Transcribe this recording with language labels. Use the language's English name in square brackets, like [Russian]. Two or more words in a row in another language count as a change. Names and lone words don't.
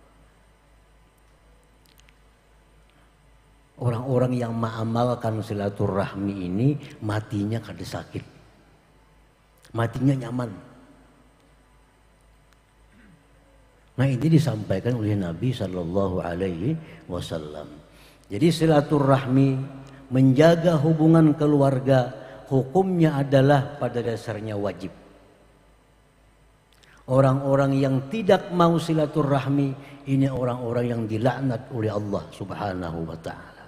[Indonesian] Orang-orang yang mengamalkan silaturahmi ini matinya kada sakit, matinya nyaman. Nah ini disampaikan oleh Nabi [Arabic] صلى الله عليه وسلم. [Indonesian] Jadi silaturahmi, menjaga hubungan keluarga, hukumnya adalah pada dasarnya wajib. Orang-orang yang tidak mau silaturahmi, ini orang-orang yang dilaknat oleh Allah [Arabic] سبحانه وتعالى.